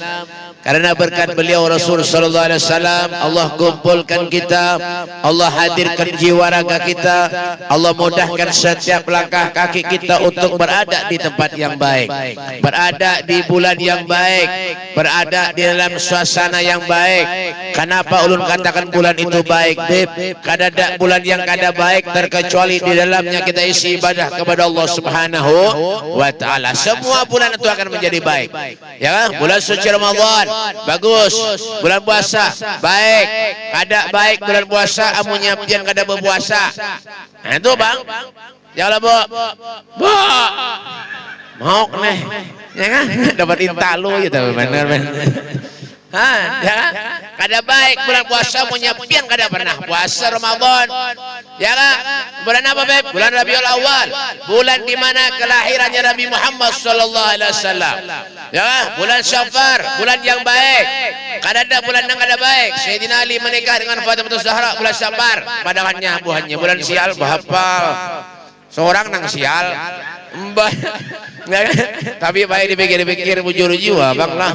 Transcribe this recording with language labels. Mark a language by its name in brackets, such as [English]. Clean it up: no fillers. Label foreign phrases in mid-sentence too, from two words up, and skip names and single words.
[Banjar] Karena berkat beliau Rasul [Arabic] صلى الله عليه وسلم, [Banjar] Allah kumpulkan kita, Allah hadirkan jiwa raga kita, Allah mudahkan setiap langkah kaki kita untuk berada di tempat yang baik, berada di bulan yang baik, berada di dalam suasana yang baik. Kenapa ulun katakan bulan itu baik, Beb? Kada ada bulan yang kada baik terkecuali di dalamnya kita isi ibadah kepada Allah [Arabic] سبحانه وتعالى. [Banjar] Semua bulan itu akan menjadi baik. Ya kan? Bulan suci Ramadan bagus, bulan puasa baik, kada baik bulan puasa amunya pian kada berpuasa. Nah itu Bang, jangan Bu, mau nih, ya kan? Dapat intalo ya tapi benar. Ya kan? Kada baik bulan puasa amunya pian kada pernah puasa Ramadan. Ya kan? Bulan apa Beb? Bulan Rabiul Awal, bulan di mana kelahirannya Nabi Muhammad [Arabic] صلى الله عليه وسلم. [Banjar] Ya kan? Bulan Syafar, bulan yang baik. Kada ada bulan yang kada baik. Sayyidina Ali menikah dengan Fatimah Zahra bulan Syafar, padawannya buhannya bulan sial bahapal. Seorang nang sial. Tapi baik dipikir-pikir bujur jiwa Bang lah.